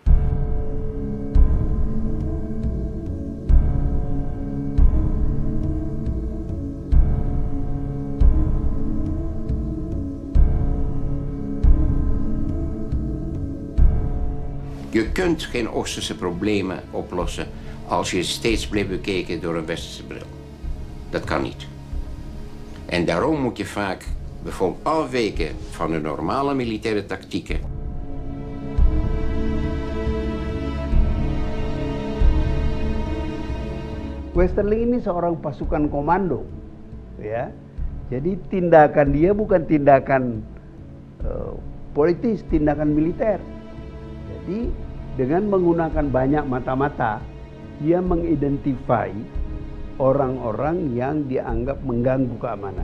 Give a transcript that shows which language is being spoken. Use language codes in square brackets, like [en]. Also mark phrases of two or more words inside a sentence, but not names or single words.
[nl] Je kunt geen Oosterse problemen oplossen als je steeds blijft bekeken door een Westerse bril. Dat kan niet. En daarom moet je vaak bijvoorbeeld afwijken van de normale militaire tactieken. [id] Westerling ini seorang pasukan komando, ya. Jadi tindakan dia bukan tindakan politis, tindakan militer. Jadi dengan menggunakan banyak mata-mata, dia mengidentify orang-orang yang dianggap mengganggu keamanan.